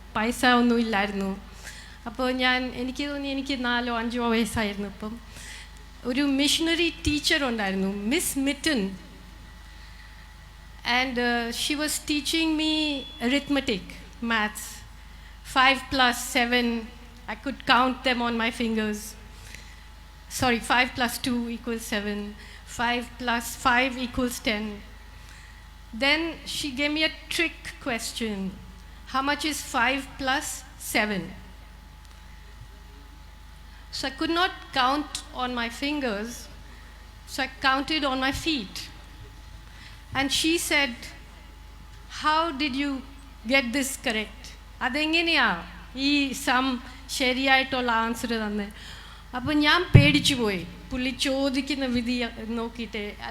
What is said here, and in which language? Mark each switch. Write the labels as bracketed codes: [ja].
[ml] പൈസ ഒന്നും ഇല്ലായിരുന്നു. അപ്പോൾ എനിക്ക് തോന്നി എനിക്ക് 4-5 വയസ്സായിരുന്നു. അപ്പം ഒരു മിഷണറി ടീച്ചർ ഉണ്ടായിരുന്നു, miss mitten. [en] And she was teaching me arithmetic, maths. 5 plus 7, I could count them on my fingers. Sorry, 5 plus 2 equals 7. 5 plus 5 equals 10. Then she gave me a trick question. How much is 5 plus 7? So I could not count on my fingers, so I counted on my feet. And she said, how did you get this correct? [ml] അതെങ്ങനെയാ ഈ some ശരിയായിട്ടുള്ള answer തന്നെ? അപ്പം ഞാൻ പേടിച്ചു പോയി പുള്ളി ചോദിക്കുന്ന വിധി നോക്കിയിട്ട്.